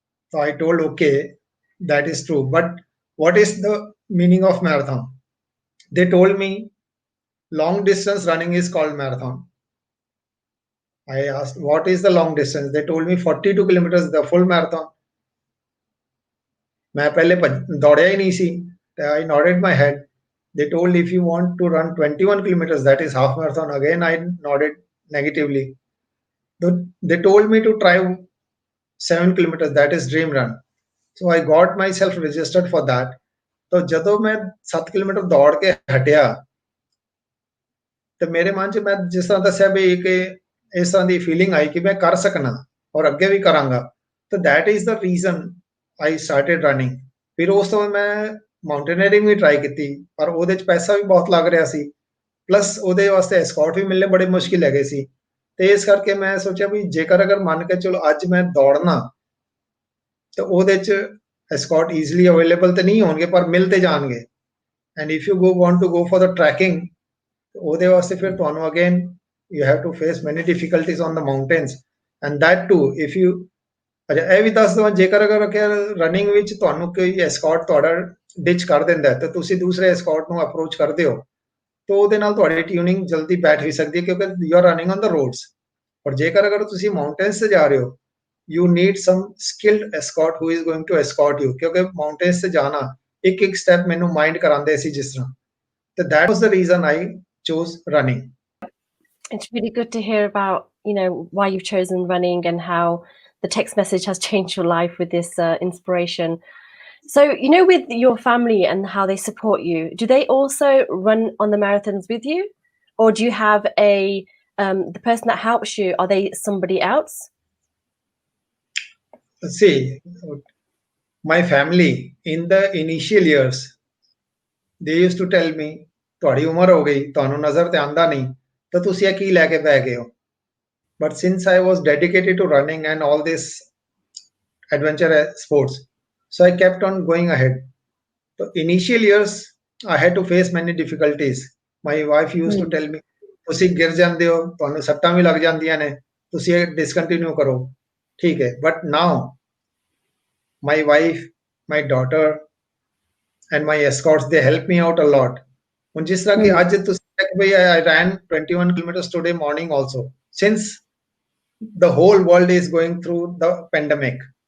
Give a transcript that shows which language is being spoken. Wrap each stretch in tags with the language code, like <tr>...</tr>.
<en>So I told, okay, that is true. But what is the meaning of marathon? They told me long distance running is called marathon. I asked, what is the long distance? They told me 42 kilometers, the full marathon.</en> <hi>मैं पहले दौड़या ही नहीं सी.</hi> <en>I nodded my head. They told if you want to run 21 kilometers, that is half marathon. Again, I nodded negatively. They told me to try 7 kilometers, that is dream run. So I got myself registered for that.</en> <pa>तो ਜਦੋਂ ਮੈਂ 7 kilometre ਦੌੜ ਕੇ ਹਟਿਆ ਤੇ ਮੇਰੇ ਮਨ 'ਚ ਮੈਂ ਜਿਸ ਤਰ੍ਹਾਂ ਦੱਸਿਆ ਵੀ ਕਿ ਇਸ ਤਰ੍ਹਾਂ ਦੀ ਫੀਲਿੰਗ ਆਈ ਕਿ ਮੈਂ ਕਰ ਸਕਣਾ ਔਰ ਅੱਗੇ ਵੀ ਕਰਾਂਗਾ.</pa> <en>ਤਾਂ that is the reason I started running.</en> <pa>ਫਿਰ ਉਸ ਤੋਂ ਬਾਅਦ ਮੈਂ ਮਾਊਂਟੇਨੀਅਰਿੰਗ ਵੀ ਟਰਾਈ ਕੀਤੀ, ਪਰ ਉਹਦੇ 'ਚ ਪੈਸਾ ਵੀ ਬਹੁਤ ਲੱਗ ਰਿਹਾ ਸੀ, ਪਲੱਸ ਉਹਦੇ ਵਾਸਤੇ ਐਸਕॉर्ट ਵੀ ਮਿਲਣੇ ਬੜੇ ਮੁਸ਼ਕਿਲ ਹੈਗੇ ਸੀ. ਤੇ ਇਸ ਕਰਕੇ ਮੈਂ ਸੋਚਿਆ ਵੀ ਜੇਕਰ ਅਗਰ ਮੰਨ ਕੇ ਚਲੋ ਅੱਜ ਮੈਂ ਦੌੜਨਾ ਤੇ ਉਹਦੇ 'ਚ ਐਸਕॉर्ट ਈਜ਼ੀਲੀ ਅਵੇਲੇਬਲ ਤੇ ਨਹੀਂ ਹੋਣਗੇ, ਪਰ ਮਿਲ ਤੇ ਜਾਣਗੇ.</pa> <en>and if you want to go for the trekking,</en> <pa>ਉਹਦੇ ਵਾਸਤੇ ਫਿਰ ਤੁਹਾਨੂੰ again</pa> <en>you have to face many difficulties on the mountains, and that too if you</en> <pa>ਅੱਛਾ ਇਹ ਵੀ ਦੱਸ ਦਵਾਂ, ਜੇਕਰ ਅਗਰ ਰਨਿੰਗ ਵਿੱਚ ਤੁਹਾਨੂੰ ਕੋਈ ਐਸਕॉर्ट ਤੁਹਾਡਾ ਡਿਚ ਕਰ ਦਿੰਦਾ ਤੇ ਤੁਸੀਂ ਦੂਸਰੇ ਐਸਕॉर्ट ਨੂੰ ਅਪਰੋਚ ਕਰਦੇ ਹੋ ਤਾਂ ਉਹਦੇ ਨਾਲ ਤੁਹਾਡੀ ਟਿਊਨਿੰਗ ਜਲਦੀ ਬੈਠ ਵੀ ਸਕਦੀ ਹੈ, ਕਿਉਂਕਿ</pa> <en>You are running on the roads.</en> <pa>ਪਰ ਜੇਕਰ ਅਗਰ ਤੁਸੀਂ ਮਾਊਂਟੇਨਸ ਤੇ ਜਾ ਰਹੇ ਹੋ,</pa> <en>you need some skilled escort who is going to escort you,</en> <pa>ਕਿਉਂਕਿ ਮਾਊਂਟੇਨਸ ਤੇ ਜਾਣਾ ਇੱਕ ਇੱਕ ਸਟੈਪ ਮੈਨੂੰ ਮਾਈਂਡ ਕਰਾਉਂਦੇ ਸੀ. ਜਿਸ ਤਰ੍ਹਾਂ</pa> <en>So that was the reason I chose running. It's really good to hear about, why you've chosen running and how the text message has changed your life with this inspiration. So, with your family and how they support you, do they also run on the marathons with you? Or do you have the person that helps you, are they somebody else? See, my family in the initial years, they used to tell me,</en> <pa>ਤੁਹਾਡੀ ਉਮਰ ਹੋ ਗਈ, ਤੁਹਾਨੂੰ ਨਜ਼ਰ ਤੇ ਆਂਦਾ ਨਹੀਂ, ਤਾਂ ਤੁਸੀਂ ਇਹ ਕੀ ਲੈ ਕੇ ਬਹਿ ਗਏ ਹੋ?</pa> <en>But since I was dedicated to running and all this adventure sports, so I kept on going ahead. So initial years, I had to face many difficulties. My wife used to tell me,</en> <pa>ਤੁਸੀਂ ਗਿਰ ਜਾਂਦੇ ਹੋ, ਤੁਹਾਨੂੰ ਸੱਟਾਂ ਵੀ ਲੱਗ ਜਾਂਦੀਆਂ ਨੇ, ਤੁਸੀਂ ਇਹ ਡਿਸਕੰਟੀਨਿਊ ਕਰੋ, ਠੀਕ ਹੈ.</pa> <en>But now, my wife, my daughter, and my escorts, they help me out a lot.</en> <pa>ਹੁਣ ਜਿਸ ਤਰ੍ਹਾਂ ਕਿ ਅੱਜ ਤੁਸੀਂ ਕਿ ਭਈ</pa> <en>I ran 21 kilometers today morning also, since the whole world is going through the pandemic.</en>